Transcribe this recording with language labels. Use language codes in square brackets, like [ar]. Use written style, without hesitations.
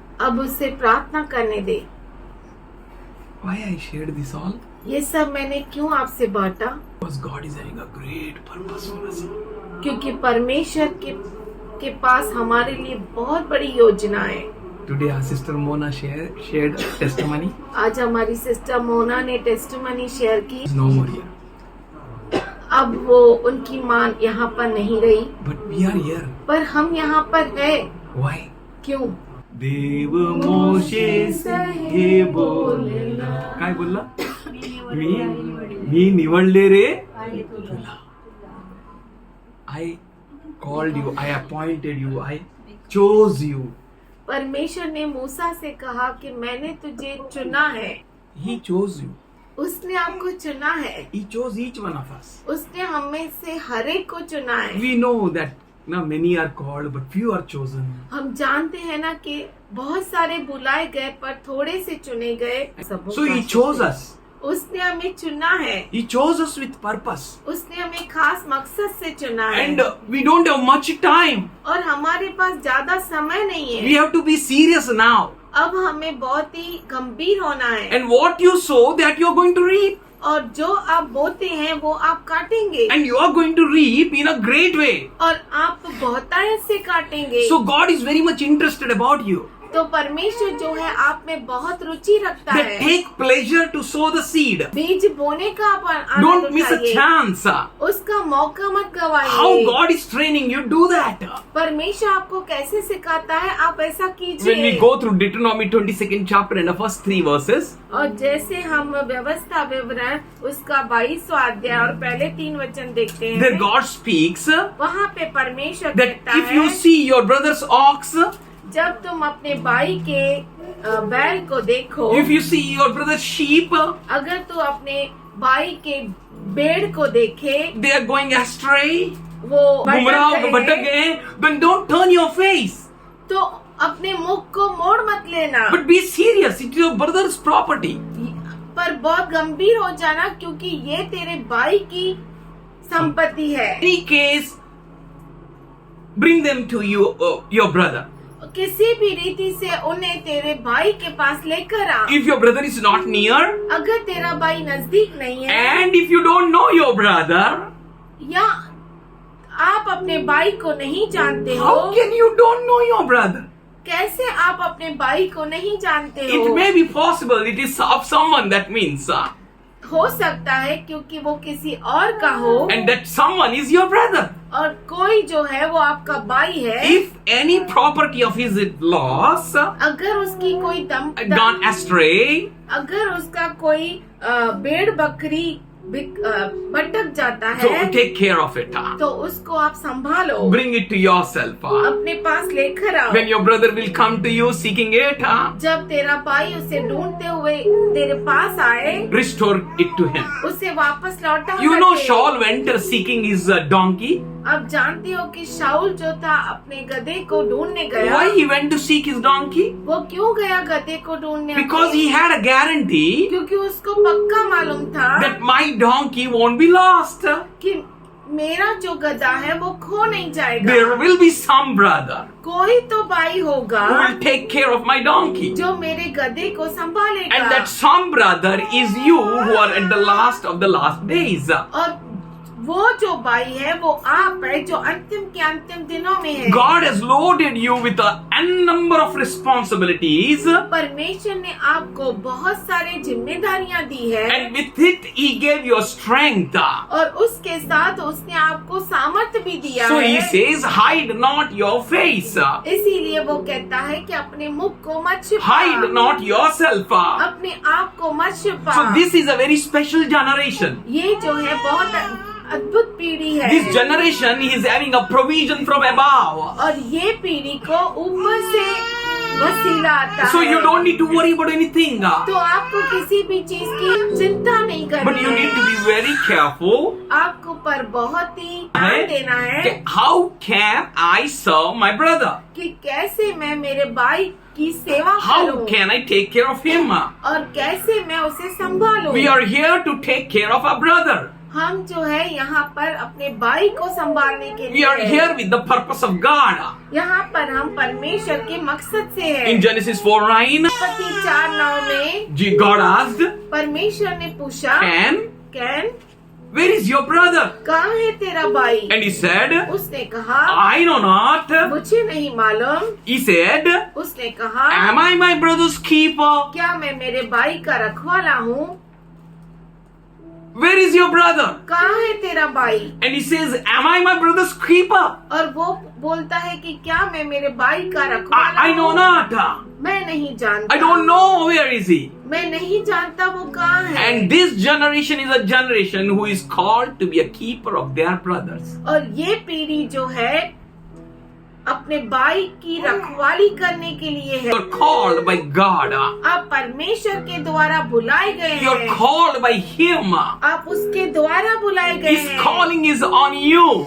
[hi] अब उससे प्रार्थना करने दे। [en] Why I shared this all? [hi] ये सब मैंने क्यों आपसे बांटा? [en] Because God is having a great purpose for us. [hi] क्योंकि परमेश्वर के पास हमारे लिए बहुत बड़ी योजना है। [en] Today our sister Mona shared testimony. [hi] आज हमारी सिस्टर मोना ने टेस्टिमनी शेयर की। [en] She is no more here. [hi] अब वो उनकी मां यहाँ पर नहीं रही, [en] But we are here. [hi] पर हम यहाँ पर है। [en] Why? [hi] क्यों? [mr] देव मोशे से हे बोलला. काय बोलला? मी निवडले रे तुला. [en] I called you, I appointed you, I chose you. [hi] परमेश्वर ने मूसा से कहा कि मैंने तुझे चुना है। [en] He chose you. [hi] उसने आपको चुना है। [en] He chose each one of us. [hi] उसने हमें से हर एक को चुना है। [en] We know that now many are called but few are chosen. [hi] हम जानते हैं ना कि बहुत सारे बुलाए गए पर थोड़े से चुने गए। [en] So he chose us. [hi] उसने हमें चुना है, [en] He chose us with purpose. [hi] उसने हमें खास मकसद से चुना है [en] And we don't have much time. [hi] और हमारे पास ज्यादा समय नहीं [en] We [hi] है। [en] have to be serious now. [hi] अब हमें बहुत ही गंभीर होना है [en] And what you sow, that you are going to reap. [hi] और जो आप बोते हैं वो आप काटेंगे [en] And you are going to reap in a great way. [hi] और आप बहुतायत से काटेंगे। [en] So God is very much interested about you. [hi] तो परमेश्वर जो है आप में बहुत रुचि रखता [en] That [hi] है। [en] take pleasure to sow the seed. [hi] बीज बोने का आप आनंद [en] Don't miss a [hi] उठाइए। [en] chance. [hi] उसका मौका मत [en] How [hi] गवाइए। [en] God is training you, do that. [hi] परमेश्वर आपको कैसे सिखाता है, आप ऐसा [en] When we [hi] कीजिए। [en] go through Deuteronomy 22nd chapter and the first 3 verses, [hi] और जैसे हम व्यवस्था विवरण उसका 22वां अध्याय और पहले 3 वचन देखते [en] there [hi] हैं, [en] God speaks [hi] वहाँ पे परमेश्वर [en] that [hi] कहता [en] if you [hi] है, [en] see your brother's ox, [hi] जब तुम अपने भाई के बैल को देखो, [en] if you see your brother's sheep, [hi] अगर तू अपने भाई के भेड़ को देखे, [en] they are going astray, [hi] वो गुमराह भटक भटक गए, गए, [en] then don't turn your face. [hi] तो अपने मुख को मोड़ मत लेना, [en] But be serious, it is your brother's property. [hi] पर बहुत गंभीर हो जाना, क्योंकि ये तेरे भाई की संपत्ति है। [en] In any case, bring them to you, your brother. [hi] किसी भी रीति से उन्हें तेरे भाई के पास लेकर आ। [en] If your brother is not near, [hi] अगर तेरा भाई नजदीक नहीं है [en] and if you don't know your brother, [hi] या आप अपने भाई को नहीं जानते हो, [en] how can you don't know your brother? [hi] कैसे आप अपने भाई को नहीं जानते हो? [en] It may be possible it is of someone, that means, [hi] हो सकता है क्योंकि वो किसी और का हो, [en] and that someone is your brother. [hi] और कोई जो है वो आपका भाई है। [en] If any property of his is lost, [hi] अगर उसकी कोई [en] gone astray, [hi] अगर उसका कोई भेड़ बकरी भटक जाता [en] so [hi] है, [en] take care of it. [hi] तो उसको आप संभालो, [en] Bring it to yourself. [hi] अपने पास लेकर आओ। [en] When your brother will come to you seeking it, [hi] जब तेरा भाई उसे ढूंढते हुए तेरे पास आए, [en] restore it to him. [hi] उसे वापस लौटा [en] You know [hi] करके। [en] Saul went seeking his donkey. [hi] अब जानते हो कि शाऊल जो था अपने गधे को ढूंढने गया। [en] Why he went to seek his donkey? [hi] वो क्यों गया गधे को ढूंढने? [en] Because he had a guarantee [hi] क्योंकि उसको पक्का मालूम था [en] that my donkey won't be lost. [hi] कि मेरा जो गधा है वो खो नहीं जाएगा। [en] There will be some brother [hi] कोई तो भाई होगा [en] who will take care of my donkey. [hi] जो मेरे गधे को संभालेगा। [en] And that some brother is you who are at the last of the last days. [hi] और वो जो भाई है वो आप है जो अंतिम के अंतिम दिनों में है। [en] God has loaded you with n number of responsibilities, [hi] परमेश्वर ने आपको बहुत सारे जिम्मेदारियां दी है, [en] and with it He gave you strength. [hi] और उसके साथ उसने आपको सामर्थ्य भी दिया [en] So [hi] है। [en] He says, hide not your face, [hi] इसीलिए वो कहता है कि अपने मुख को मत छिपा, [en] hide not yourself. [hi] अपने आप को मत छिपा। [en] So this is a very special generation. [hi] ये जो है बहुत अद्भुत पीढ़ी है। [en] This generation is having a provision from above. [hi] और ये पीढ़ी को ऊपर से वसीला आता [en] So [hi] है। [en] you don't need to worry about anything. [hi] तो आपको किसी भी चीज की चिंता नहीं करनी [en] But you [hi] है। [en] need to be very careful. [hi] आपको पर बहुत ही ध्यान देना है [en] How can I serve my brother? [hi] कि कैसे मैं मेरे भाई की सेवा [en] How [hi] करूं [en] can I take care of him? [hi] और कैसे मैं उसे संभालूं। [en] We are here to take care of our brother. [hi] हम जो है यहाँ पर अपने भाई को संभालने के [en] We [hi] लिए [en] are here with the purpose of God. [hi] यहाँ पर हम परमेश्वर के मकसद से हैं। [en] In Genesis 4:9, [hi] पति 4:9 में [en] God asked, [hi] परमेश्वर ने पूछा, can [en] where is your brother? [hi] कहाँ है तेरा भाई? [en] And he said, [hi] उसने कहा, [en] I know not. [hi] मुझे नहीं मालूम। [en] He said, [hi] उसने कहा, [en] am I my brother's keeper? [hi] क्या मैं मेरे भाई का रखवाला हूँ? [en] Where is your brother? [hi] कहाँ है तेरा भाई? [en] And he says, am I my brother's keeper? [hi] और वो बोलता है कि क्या मैं मेरे भाई का रखवाला [en] I know [hi] हूँ? [en] not. [hi] मैं नहीं जानता। [en] I don't know where is he. [hi] मैं नहीं जानता वो कहाँ है। [en] And this generation is a generation who is called to be a keeper of their brothers. [hi] और ये पीढ़ी जो है अपने भाई की रखवाली करने के लिए है। [en] You're called by God. [hi] आप परमेश्वर के द्वारा बुलाए गए [en] You're [hi] हैं। [en] called by Him. [hi] आप उसके द्वारा बुलाए गए [en] His [hi] हैं। [en] calling is on you.